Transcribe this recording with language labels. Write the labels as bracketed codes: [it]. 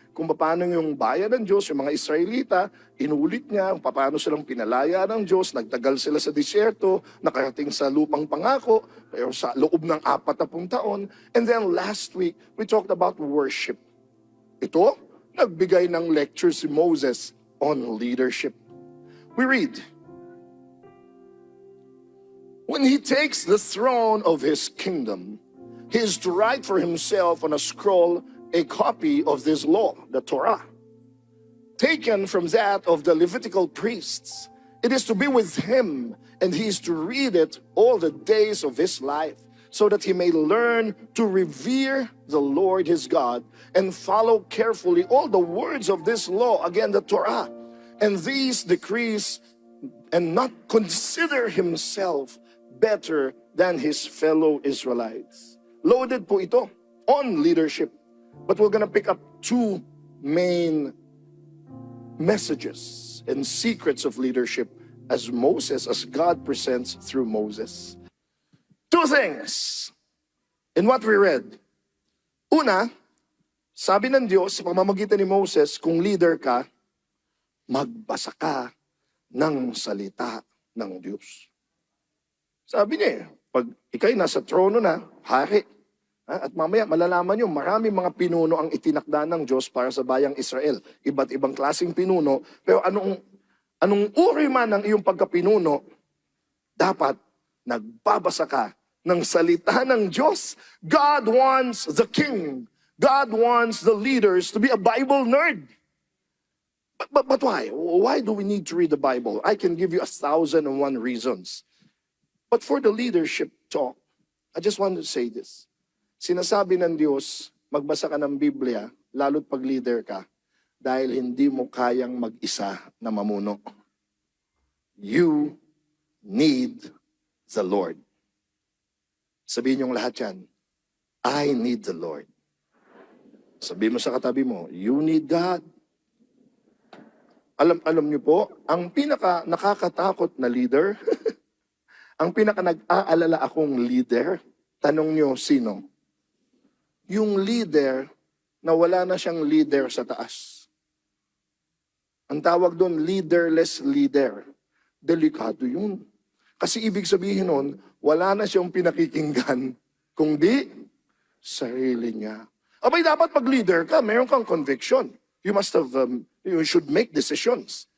[tl] Kung paano yung bayan ng Diyos, yung mga Israelita, inulit niya kung paano silang pinalaya ng Diyos, nagtagal sila sa disyerto, nakarating sa lupang pangako, pero sa loob ng 40 taon. [en] And then last week, we talked about worship. [tl] Ito, nagbigay ng lecture si Moses on leadership. [en] We read, when he takes the throne of his kingdom, he is to write for himself on a scroll a copy of this law, the Torah, taken from that of the Levitical priests. It is to be with him, and he is to read it all the days of his life, so that he may learn to revere the Lord his God and follow carefully all the words of this law, again the Torah, and these decrees, and not consider himself better than his fellow Israelites. [tl] Loaded po ito [en] on leadership. But we're going to pick up 2 main messages and secrets of leadership as God presents through Moses. 2 things in what we read. [tl] Una, sabi ng Diyos sa pamamagitan ni Moses, kung leader ka, magbasa ka ng salita ng Diyos. Sabi niya, pag ikay nasa trono na, hari, at mamaya malalaman nyo, maraming mga pinuno ang itinakda ng Diyos para sa bayang Israel. Iba't ibang klaseng pinuno. Pero anong uri man ng iyong pagkapinuno, dapat nagbabasa ka ng salita ng Diyos. [en] God wants the king God wants the leaders to be a Bible nerd. But why? Why do we need to read the Bible? I can give you 1,001 reasons. But for the leadership talk, I just want to say this. [tl] Sinasabi ng Diyos, magbasa ka ng Biblia, lalo't pag leader ka, dahil hindi mo kayang mag-isa na mamuno. [en] You need the Lord. [tl] Sabihin niyong lahat yan, [en] I need the Lord. [tl] Sabihin mo sa katabi mo, [en] you need God. [tl] Alam niyo po, ang pinaka nakakatakot na leader, ang pinaka nag-aalala akong leader, tanong niyo sino? Yung leader na wala na siyang leader sa taas. Ang tawag doon, leaderless leader. Delikado yun. Kasi ibig sabihin nun, wala na siyang pinakikinggan, kundi sarili niya. Abay, dapat pag leader ka, mayroon kang conviction. [en] You must have, you should make decisions.